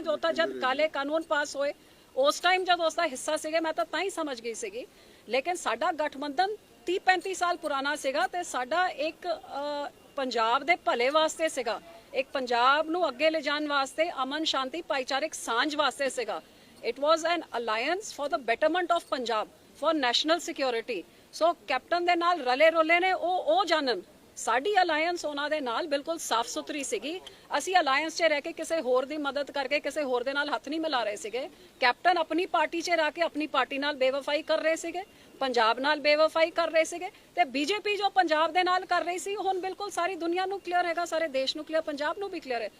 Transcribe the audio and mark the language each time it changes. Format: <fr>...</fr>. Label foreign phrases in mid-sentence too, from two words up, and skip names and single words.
<pa>ਜੋ ਤੋ ਜਬ ਕਾਲੇ ਕਾਨੂੰਨ ਪਾਸ ਹੋਏ ਉਸ ਟਾਈਮ ਜਬ ਉਸਕਾ ਹਿੱਸਾ ਸੀਗੇ ਮੈਂ ਤੋ ਤਾਈਂ ਸਮਝ ਗਈ ਸੀਗੀ, ਲੇਕਿਨ ਸਾਡਾ ਗੱਠਬੰਧਨ 30-35 ਸਾਲ ਪੁਰਾਣਾ ਸੀਗਾ ਤੇ ਸਾਡਾ ਏਕ ਪੰਜਾਬ ਦੇ ਭਲੇ ਵਾਸਤੇ ਸੀਗਾ, ਏਕ ਪੰਜਾਬ ਨੂੰ ਅੱਗੇ ਲੈ ਜਾਣ ਵਾਸਤੇ, ਅਮਨ ਸ਼ਾਂਤੀ ਭਾਈਚਾਰਕ ਸਾਂਝ ਵਾਸਤੇ ਸੀਗਾ।</pa> <en>It was an alliance for the betterment of Punjab, for national security.</en> <pa>ਸੋ ਕੈਪਟਨ ਦੇ ਨਾਲ ਰਲੇ ਰੋਲੇ ਨੇ ਓ ਜਾਣਨ ਸਾਡੀ ਅਲਾਈਅੰਸ ਉਹਨਾਂ ਦੇ ਨਾਲ ਬਿਲਕੁਲ ਸਾਫ਼ ਸੁਥਰੀ ਸੀਗੀ। ਅਸੀਂ ਅਲਾਈਅੰਸ 'ਚ ਰਹਿ ਕੇ ਕਿਸੇ ਹੋਰ ਦੀ ਮਦਦ ਕਰਕੇ ਕਿਸੇ ਹੋਰ ਦੇ ਨਾਲ ਹੱਥ ਨਹੀਂ ਮਿਲਾ ਰਹੇ ਸੀਗੇ। ਕੈਪਟਨ ਆਪਣੀ ਪਾਰਟੀ 'ਚ ਰਹਿ ਕੇ ਆਪਣੀ ਪਾਰਟੀ ਨਾਲ ਬੇਵਫਾਈ ਕਰ ਰਹੇ ਸੀਗੇ, ਪੰਜਾਬ ਨਾਲ ਬੇਵਫਾਈ ਕਰ ਰਹੇ ਸੀਗੇ, ਤੇ ਬੀਜੇਪੀ ਜੋ ਪੰਜਾਬ ਦੇ ਨਾਲ ਕਰ ਰਹੀ ਸੀ, ਹੁਣ ਬਿਲਕੁਲ ਸਾਰੀ ਦੁਨੀਆ ਨੂੰ ਕਲੀਅਰ ਹੈਗਾ, ਸਾਰੇ ਦੇਸ਼ ਨੂੰ ਕਲੀਅਰ, ਪੰਜਾਬ ਨੂੰ ਵੀ ਕਲੀਅਰ ਹੈ।</pa>